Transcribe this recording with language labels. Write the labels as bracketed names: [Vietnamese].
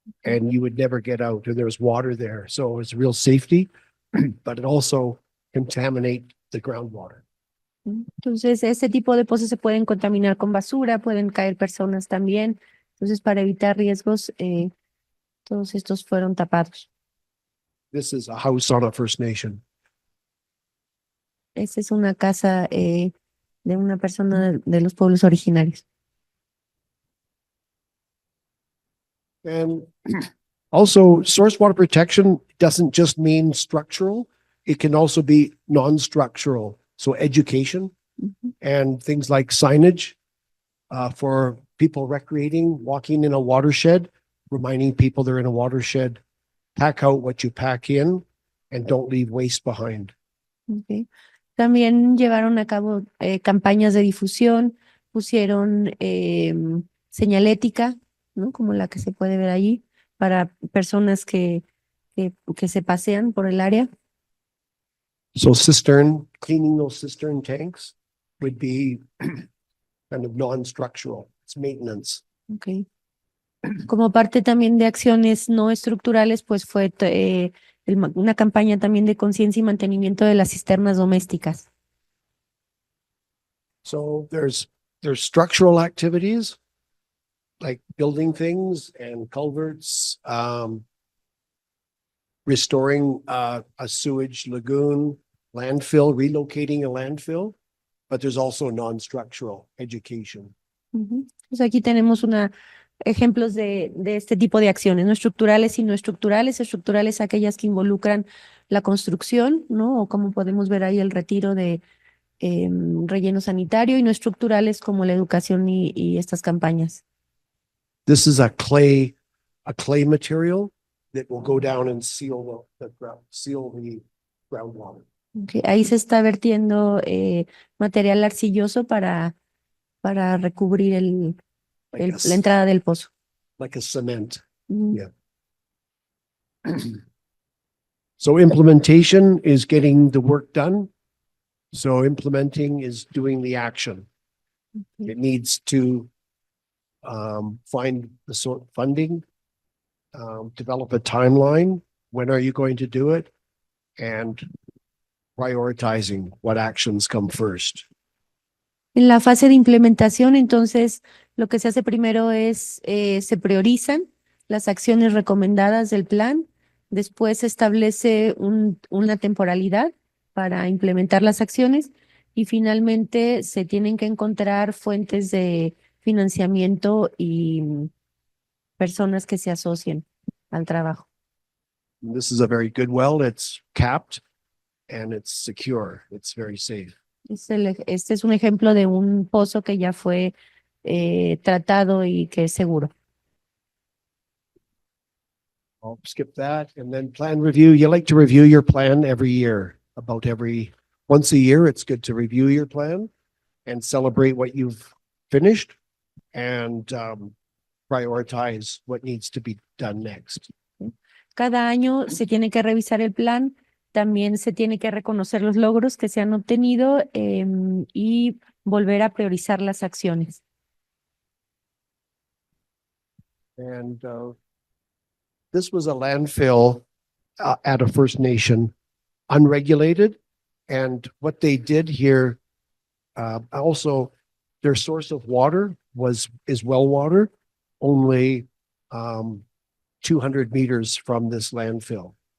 [English] And you would never get out, and there's water there. So it's real safety, but it also contaminate the groundwater. [Spanish] Entonces, este tipo de pozos se pueden contaminar con basura, pueden caer personas también. Entonces, para evitar riesgos, todos estos fueron tapados. [English] This is a house on a First Nation. [Spanish] Esta es una casa de una persona de los pueblos originarios. [English] And also, source water protection doesn't just mean structural, it can also be non-structural. So education and things like signage for people recreating, walking in a watershed, reminding people they're in a watershed, pack out what you pack in and don't leave waste behind. Okay. [Spanish] También llevaron a cabo campañas de difusión, pusieron señalética, ¿no? Como la que se puede ver allí, para personas que se pasean por el área. [English] So cleaning those cistern tanks would be kind of non-structural. It's maintenance. Okay. [Spanish] Como parte también de acciones no estructurales, pues fue una campaña también de conciencia y mantenimiento de las cisternas domésticas. [English] So there's structural activities like building things and culverts, restoring a sewage lagoon, landfill, relocating a landfill, but there's also non-structural education. [Spanish] Pues aquí tenemos ejemplos de este tipo de acciones, no estructurales y no estructurales. Estructurales aquellas que involucran la construcción, ¿no? O como podemos ver ahí el retiro de relleno sanitario, y no estructurales como la educación y estas campañas. [English] This is a clay material that will go down and seal the groundwater. Okay. [Spanish] Ahí se está vertiendo material arcilloso para recubrir la entrada del pozo. [English] Like a cement. Yeah. So implementation is getting the work done. So implementing is doing the action. Okay. It needs to find the funding, develop a timeline. When are you going to do it? And prioritizing what actions come first. [Spanish] En la fase de implementación, entonces, lo que se hace primero es, se priorizan las acciones recomendadas del plan, después se establece una temporalidad para implementar las acciones y finalmente se tienen que encontrar fuentes de financiamiento y personas que se asocien al trabajo. [English] This is a very good well. It's capped and it's secure. It's very safe. [Spanish] Este es un ejemplo de un pozo que ya fue tratado y que es seguro. [English] I'll skip that. And then plan review. You like to review your plan every year. Once a year, it's good to review your plan and celebrate what you've finished and prioritize what needs to be done next. [Spanish] Cada año se tiene que revisar el plan, también se tiene que reconocer los logros que se han obtenido y volver a priorizar las acciones. [English] And this was a landfill at a First Nation, unregulated. And what they did here, also their source of water is well water, only 200 meters from this landfill.